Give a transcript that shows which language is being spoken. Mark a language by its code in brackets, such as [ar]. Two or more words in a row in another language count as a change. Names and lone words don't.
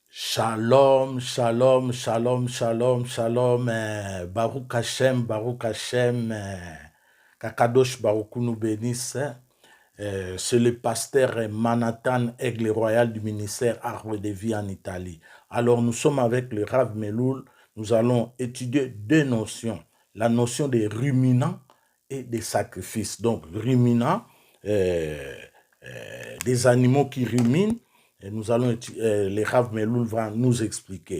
[he] שלום שלום שלום שלום שלום ברוך השם הקדוש ברוך [fr] nous bénisse. C'est le pasteur Manhattan Aigle Royal du ministère Arbre de Vie en Italie. Alors nous sommes avec le Rav Meloul, nous allons étudier deux notions, la notion des ruminants et des sacrifices. Donc ruminants, des animaux qui ruminent, et nous allons, les Rav Meloul va nous expliquer.